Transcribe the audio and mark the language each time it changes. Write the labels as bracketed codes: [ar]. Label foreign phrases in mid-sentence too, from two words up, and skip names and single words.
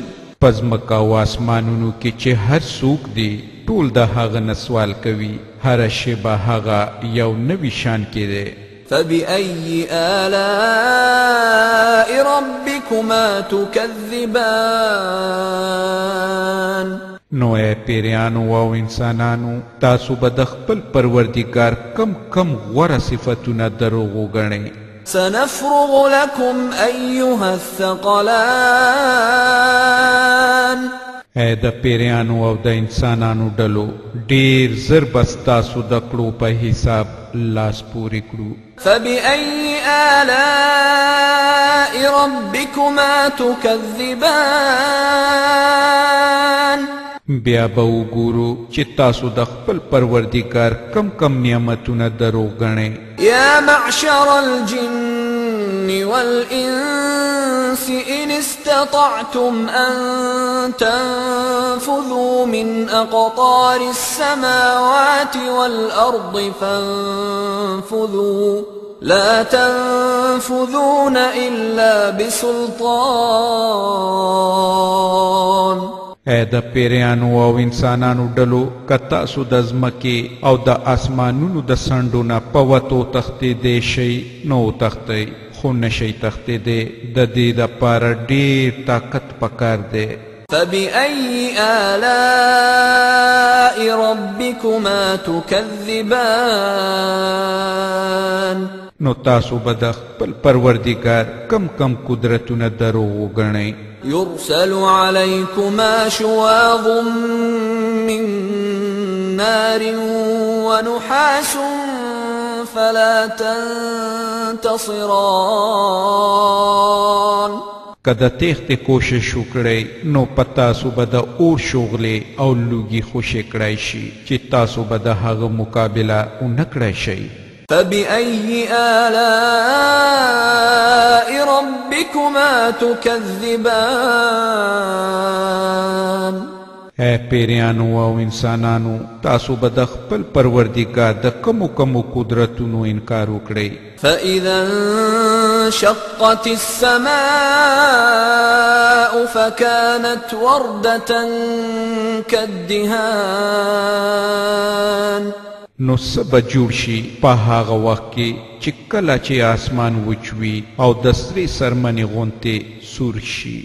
[ps] پزمکا او آسمانونو کې چې هر څوک دی ټول د هغه نه سوال کوي. هر شیبه هغه یو نوي شان کې دی. [ar] فبأي آلاء ربكما تكذبان [ps] نو اے پیریانو او انسانانو تاسو به د خپل پروردګار کم غوره صفتونه دروغ وګڼئ. [ar] سنفرغ لكم أيها الثقلان [ps] اے د پیریانو او د انسانانو ډلو ډیر زر بس تاسو د کړو په حساب لاس پورې کړو. [ar] فبأي آلاء ربكما تكذبان [ps] بیا به وګورو چې تاسو د خپل پروردګار کم نعمتونه دروغ ګڼئ. [ar] يا معشر الجن والإنس إن استطعتم أن تنفذوا من أقطار السماوات والأرض فانفذوا لا تنفذون إلا بسلطان. [ps] اے د پیریانو او انسانانو ډلو که تاسو د ځمکې او د آسمانونو د څنډو نه په وتو تښتېدی شئ نو وتښتئ، خو نشئ تښتېدی. د دې دپاره ډېر طاقت پکار دی. [ar] فبأي آلاء ربكما تكذبان [ps] نو تاسو به د خپل پروردګار کم قدرتونه دروغ وګڼئ. [ar] يرسل عليكما شواظ من نار ونحاس فلا تنتصران. [ps] کده تیخت کوشش وکړئ نو په تاسو به د اور شغلې او لوګي خوشې کړی شي چې تاسو به د هغه مقابله ونه کړی شئ. [ar] فبأي آلاء ربكما تكذبان [ps] اے پیریانو او انسانانو تاسو به د خپل پروردګار د کمو قدرتونو انکار وکړئ. [ar] فإذا انشقت السماء فكانت وردة كالدهان [ps] نو سبا جوړ شي په هغه وخت کې چې کله چې آسمان وچوي او د سرې سرمنې غونتې سور شي.